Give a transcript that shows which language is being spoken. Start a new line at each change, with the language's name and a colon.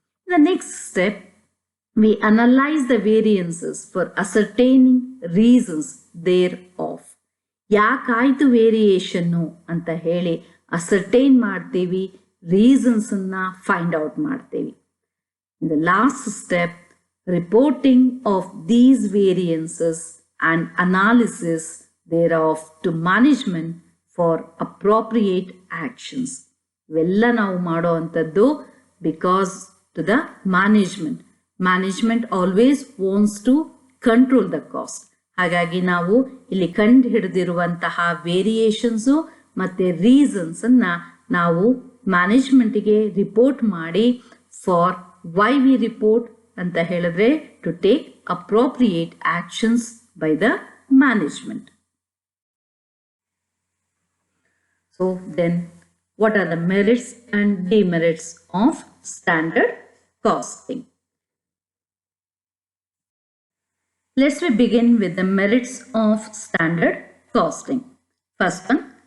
English: The next step we analyse the variances for ascertaining reasons thereof.
Kannada: ಯಾಕಾಯ್ತು variation ಅಂತ ಹೇಳಿ ascertain ಮಾಡ್ತೀವಿ, reasons ಅನ್ನ find out ಮಾಡ್ತೀವಿ.
English: The last step reporting of these variances and analysis thereof to management for appropriate actions.
Kannada: ಇವೆಲ್ಲ ನಾವು ಮಾಡೋ ಅಂಥದ್ದು
English: Because to the management always wants to control the cost.
Kannada: ಹಾಗಾಗಿ ನಾವು ಇಲ್ಲಿ ಕಂಡು ಹಿಡಿದಿರುವಂತಹ ವೇರಿಯೇಷನ್ಸು ಮತ್ತೆ ರೀಸನ್ಸ್ ಅನ್ನ ನಾವು ಮ್ಯಾನೇಜ್ಮೆಂಟ್ಗೆ ರಿಪೋರ್ಟ್ ಮಾಡಿ,
English: for why we report
Kannada: ಅಂತ ಹೇಳಿದ್ರೆ
English: To take appropriate actions by the management. So then what are the merits and demerits of standard costing? Let's begin with the merits of standard costing. First one,